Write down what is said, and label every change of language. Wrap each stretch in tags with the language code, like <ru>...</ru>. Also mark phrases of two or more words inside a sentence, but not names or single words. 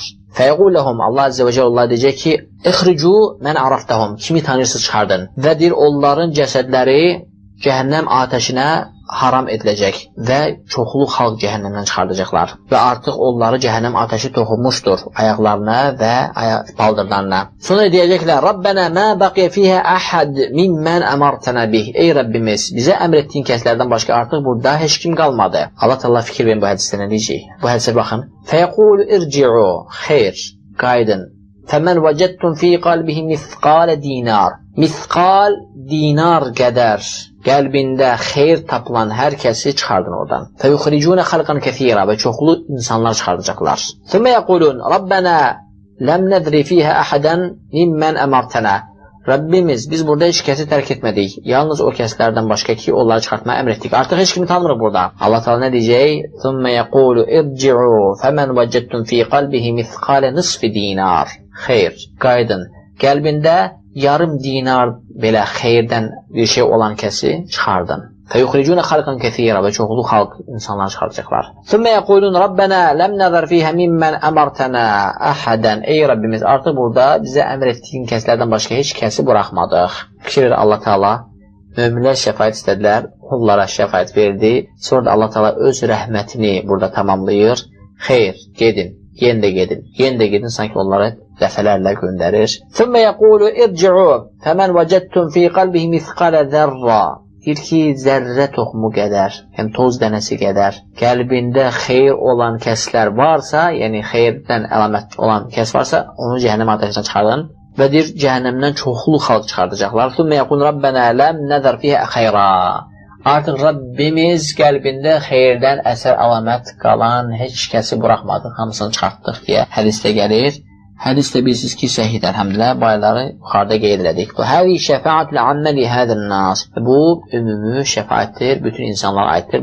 <az>Fəyəquləhum, Allah Azze və Cəllə deyəcək ki,</az> <ar>أخرجوا من عرفتم,</ar> <az>kimi tanırsız çıxardın. Və deyir, onların cəsədləri cəhənnəm atəşinə haram ediləcək və çoxlu xalq cəhənnəmdən çıxardacaqlar və artıq onları cəhənnəm ateşi toxunmuşdur ayaqlarına və baldırlarına. Sonra deyəcəklər:</az> <ar>ربنا ما بقي فيها أحد ممن أمرتنا به.</ar> <az>Ey Rəbbimiz, bizə əmr etdiyin kəslərdən başqa artıq burada heç kim qalmadı. Allah Təala fikir verin bu hədisdə nə deyəcək? Bu hədisə baxın.</az> <ar>فيقول ارجعوا.</ar> <az>Xeyr, qayıdın.</az> <ar>فمن وجدتم في قلبه مثقال دينار. مثقال دينار</ar> <az>qədər qəlbində xeyr tapılan hər kəsi çıxardın oradan.</az> <ar>فيخرجون خلقا كثيرا</ar> <az>və çoxlu insanlar çıxardacaqlar.</az> <ar>ثم يقولون ربنا لم نذر فيها أحدا ممن أمرتنا.</ar> <az>Rəbbimiz, biz burada heç kəsi tərk etmədik. Yalnız o kəslərdən başqa ki, onları çıxartmaya əmr etdik. Artıq heç kimi tanımırıq burada. Allah Teala nə deyəcək?</az> <ar>ثم يقول ارجعوا فمن وجدتم في قلبه مثقال نصف دينار.</ar> <az>Xeyr, qayıdın. Qəlbində yarım dinar belə xeyirdən bir şey olan kəsi çıxardın.</az> <ar>فيخرجون خلقا كثيرا</ar> <az>və çoxlu xalq insanlar çıxardacaqlar.</az> <ar>ثم يقولون ربنا لم نذر فيها ممن أمرتنا أحدا.</ar> <az>Ey Rəbbimiz, artıq burada bizə əmr etdiyin kəslərdən başqa heç kəsi buraxmadıq. Fikir ver, Allah Teala möminlər şəfaət istədilər, onlara şəfaət verdi. Sonra da Allah Teala öz rəhmətini burada tamamlayır. Xeyr, gedin, yenə də gedin, yenə də gedin, sanki onları dəfələrlə göndərir.</az> <ar>ثم يقول ارجعوا فمن وجدتم في قلبه مثقال ذرة.</ar> <az>Deyir ki, zərrə toxumu qədər, yəni toz dənəsi qədər qəlbində xeyr olan kəslər varsa, yəni xeyrdən əlamət olan kəs varsa, onu cəhənnəm ateşindən çıxardın və deyir, cəhənnəmdən çoxlu xalq çıxardacaqlar.</az> <ar>ثم يقول ربنا لم نذر فيها خيرا.</ar> <az>Artıq Rəbbimiz qəlbində xeyirdən əsər əlamət qalan heç kəsi buraxmadıq, hamısını çıxartdıq deyə hədisdə gəlir. Hədisdə bilirsiniz ki, səhid, əlhəmdülillah, bayları yuxarıda qeyd elədik. Bu, həzi şəfaətlə aməli hədin nas. Bu, ümumi şəfaətdir, bütün insanlara aiddir.</az>